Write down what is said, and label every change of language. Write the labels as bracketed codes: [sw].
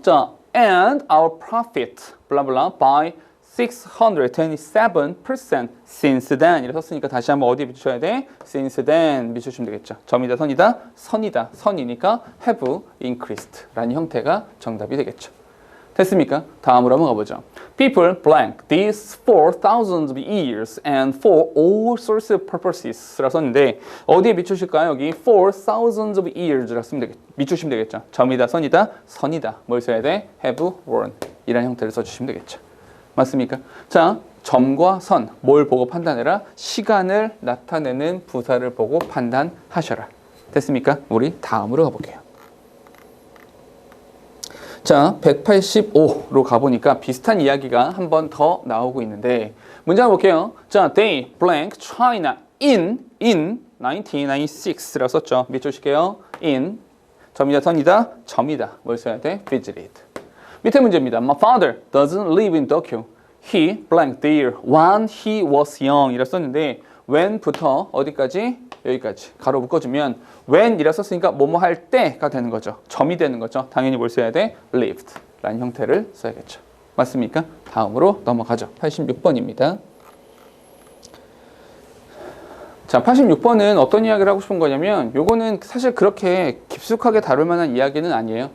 [ko] 자, and our profit blah blah by 627% since then 이렇게 썼으니까 다시 한번 어디에 비추셔야 돼? since then 비추시면 되겠죠. 점이다 선이다? 선이다. 선이니까 have increased 라는 형태가 정답이 되겠죠. 됐습니까? 다음으로 한번 가보죠. [en] People blank these for thousands of years and for all sorts of purposes 라고 썼는데 어디에 비추실까요? [ko] 여기 for thousands of years 라고 비추시면 되겠죠. 점이다 선이다? 선이다. 뭘 써야 돼? have worn 이라는 형태를 써주시면 되겠죠. 맞습니까? 자, 점과 선, 뭘 보고 판단해라? 시간을 나타내는 부사를 보고 판단하셔라. 됐습니까? 우리 다음으로 가볼게요. 자, 185로 가보니까 비슷한 이야기가 한 번 더 나오고 있는데 문장 볼게요. [en] 자, they blank China in 1996라고 썼죠. [ko] 밑줄 칠게요. in, 점이다 선이다? 점이다. 뭘 써야 돼? visited. 밑에 문제입니다. [en] My father doesn't live in Tokyo. He blank there when he was young 이라 썼는데 when부터 어디까지? [ko] 여기까지 가로 묶어주면 when 이라 썼으니까 뭐뭐 할 때가 되는 거죠. 점이 되는 거죠. 당연히 뭘 써야 돼? lived 라는 형태를 써야겠죠. 맞습니까? 다음으로 넘어가죠. 86번입니다. 자, 86번은 어떤 이야기를 하고 싶은 거냐면 요거는 사실 그렇게 깊숙하게 다룰 만한 이야기는 아니에요.